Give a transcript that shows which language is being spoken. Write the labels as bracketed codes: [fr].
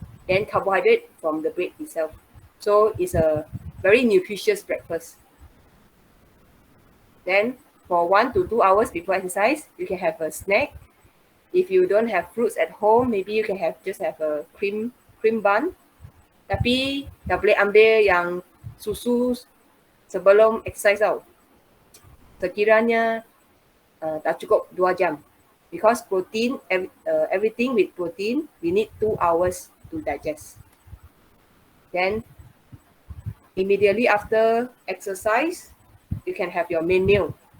[en] Then carbohydrate from the bread itself. So it's a very nutritious breakfast. Then for 1 to 2 hours before exercise, you can have a snack. If you don't have fruits at home, maybe you can just have a cream bun. [ms] Tapi tak boleh ambil yang susu sebelum exercise tau. Sekiranya tak cukup 2 jam. [en] Because protein, everything with protein, we need 2 hours to digest. Then immediately after exercise, you can have your main meal.